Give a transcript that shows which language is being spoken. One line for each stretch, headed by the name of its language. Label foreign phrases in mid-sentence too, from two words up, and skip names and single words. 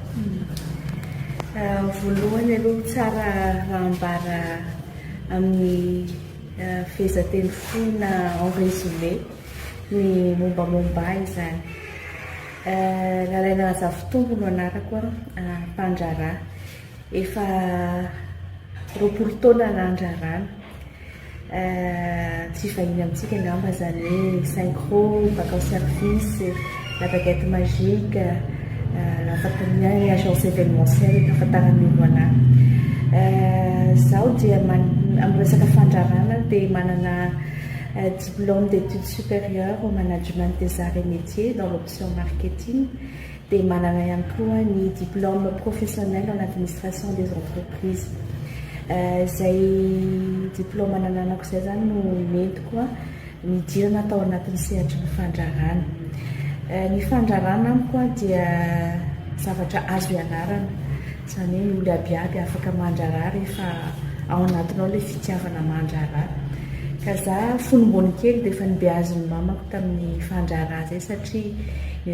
Malagasy: voalohany aloha tsara rahambara amin'ny fehezanteny fohy na
French: en résumé
Malagasy: ny mombamomba izany lalaina Razafitombo no anarako mpanjara efa roapolo taona nanjarana tsy vahiny amintsika angamba zany hoe synchro bac au service la baguette magique la fatany
French: agence événementielle
Malagasy: tafatarany olo zaho dia amin'ny resaka fanjarana dia manana
French: diplôme d'études supérieures au management des arts et métiers dans l'option marketing
Malagasy: dia manana ihany koa ny
French: diplôme professionnel en administration des entreprises
Malagasy: zay diplôme nananako zay zany no mentiko midirana tao anatin'ny sehatry ny fanjarana ny fanjarana amiko dia zavatra azo ianarana zany hoe ny olo abiaby afaka manjara rehefa ao anatinao le fitiavana manjara ka za fonombony kely dia efa nibeazony mamako tamin'ny fanjara zay satria ny